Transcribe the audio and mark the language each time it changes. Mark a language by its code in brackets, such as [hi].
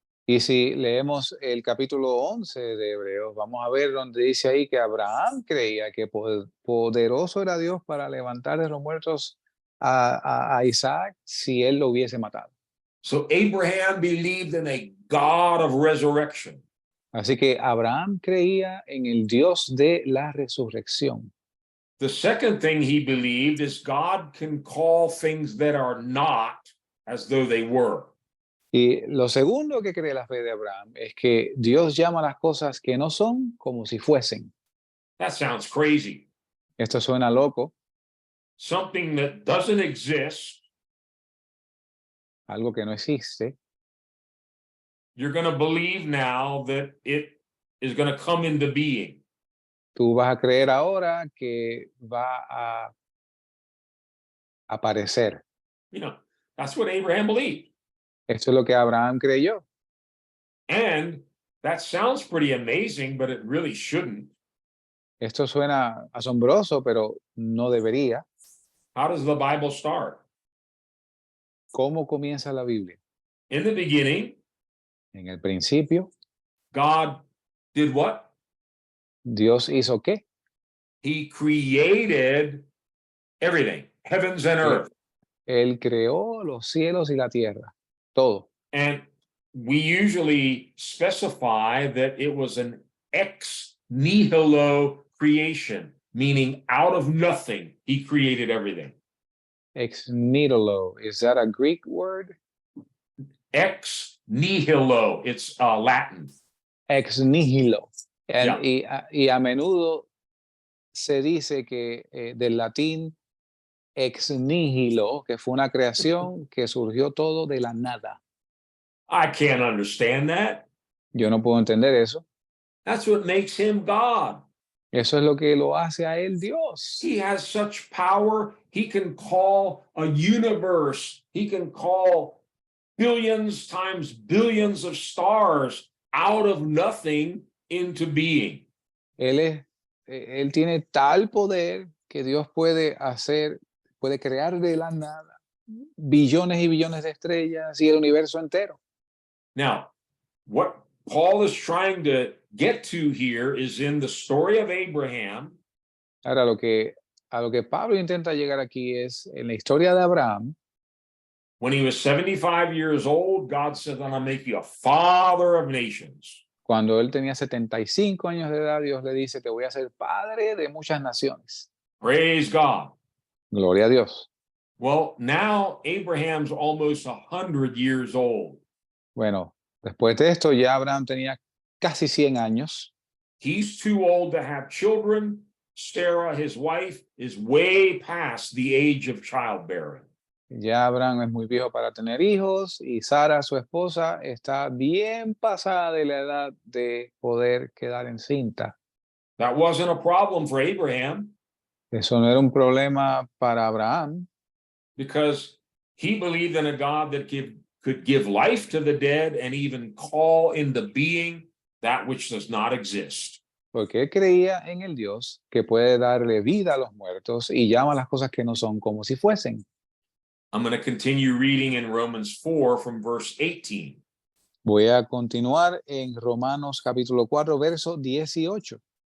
[es] Y si leemos el capítulo 11 de Hebreos, vamos a ver donde dice ahí que Abraham creía que poderoso era Dios para levantar de los muertos a Isaac si él lo hubiese matado. [en] So Abraham believed in a God of resurrection. [es] Así que Abraham creía en el Dios de la resurrección. [en] The second thing he believed is God can call things that are not as though they were. [es] Y lo segundo que cree la fe de Abraham es que Dios llama a las cosas que no son como si fuesen. [en] That sounds crazy. [es] Esto suena loco, [en] Something that doesn't exist, [es] algo que no existe. [en] you're going to believe now that it is going to come into being. [es] Tú vas a creer ahora que va a aparecer. [en] You know, that's what Abraham believed. [es] Esto es lo que Abraham creyó. [en] And that sounds pretty amazing, but it really shouldn't. [es] Esto suena asombroso, pero no debería. [en] How does the Bible start? [es] ¿Cómo comienza la Biblia? [en] In the beginning, [es] En el principio, [en] God did what? [es] Dios hizo qué? [en] He created everything, heavens and earth. [es] Él creó los cielos y la tierra, todo. [en] And we usually specify that it was an ex nihilo creation, meaning out of nothing, he created everything. Ex nihilo, is that a Greek word? Ex nihilo, it's Latin. Ex nihilo. Yeah. [es] Y a menudo se dice que del latín ex nihilo, que fue una creación que surgió todo de la nada. [en] I can't understand that. [es] Yo no puedo entender eso. [en] That's what makes him God. [es] Eso es lo que lo hace a él Dios. [en] He has such power. He can call a universe. He can call billions times billions of stars out of nothing into being. [es] Él tiene tal poder que Dios puede crear de la nada billones y billones de estrellas y el universo entero. [en] Now, what Paul is trying to get to here is in the story of Abraham. [es] Ahora, a lo que Pablo intenta llegar aquí es en la historia de Abraham. [en] When he was 75 years old, God said, I'm going to make you a father of nations. [es] Cuando él tenía 75 años de edad, Dios le dice, te voy a hacer padre de muchas naciones. [en] Praise God. [es] Gloria a Dios. [en] Well, now Abraham's almost 100 years old. [es] Bueno, después de esto ya Abraham tenía casi 100 años. [en] He's too old to have children. Sarah, his wife, is way past the age of childbearing. [es] Ya Abraham es muy viejo para tener hijos y Sara, su esposa, está bien pasada de la edad de poder quedar encinta. [en] That wasn't a problem for Abraham [es] Eso no era un problema para Abraham, [en] because he believed in a God that could give life to the dead and even call into being that which does not exist. [es] porque él creía en el Dios que puede darle vida a los muertos y llama a las cosas que no son como si fuesen. [en] I'm going to continue reading in Romans 4 from verse 18. [es] Voy a continuar en Romanos capítulo 4, verso 18.